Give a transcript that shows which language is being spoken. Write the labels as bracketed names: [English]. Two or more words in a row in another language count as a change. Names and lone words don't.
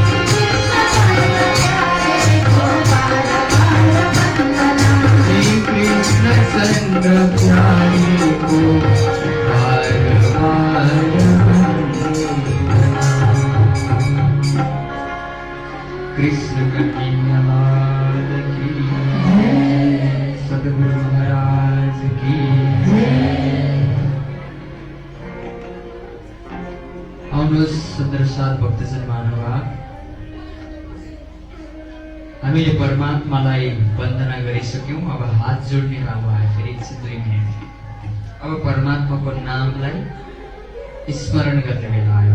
[Hindi] श्री कृष्ण चंद्र प्यारे को बार बार वंदना। कृष्ण कन्हैया लाल की जय, सद्गुरु महाराज की जय। [Nepali] आउनुहोस् सुन्दर साथ भक्तजन महानुभाव, हामीले परमात्मालाई वन्दना गरिसक्यौं। अब हात जोड्ने भाव आयो फेरि एकछिन 2 मिनेट। अब परमात्माको नामलाई स्मरण गर्ने बेला आयो।